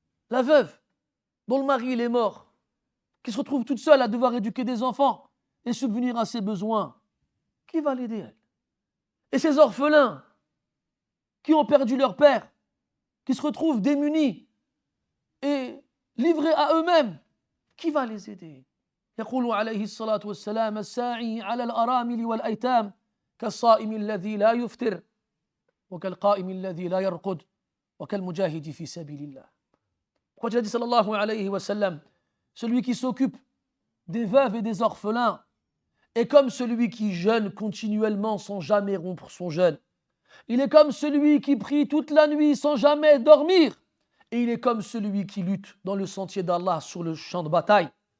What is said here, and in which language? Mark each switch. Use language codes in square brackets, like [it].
[fr] La veuve, dont le mari il est mort, qui se retrouve toute seule à devoir éduquer des enfants et subvenir à ses besoins, qui va l'aider elle? Et ces orphelins qui ont perdu leur père, qui se retrouvent démunis et livrés à eux-mêmes, qui va les aider? [ar] يقول عليه الصلاة والسلام الساعي على الأرامل والأيتام كالصائم الذي لا يفطر وكالقائم الذي لا يرقد وكالمجاهد في سبيل الله. [fr] Pourquoi tu as dit sallallahu alayhi wa sallam, celui qui s'occupe des veuves et des orphelins est comme celui qui jeûne continuellement sans jamais rompre son jeûne. Il est comme celui qui prie toute la nuit sans jamais dormir. Et il est comme celui qui lutte dans le sentier d'Allah sur le champ de bataille.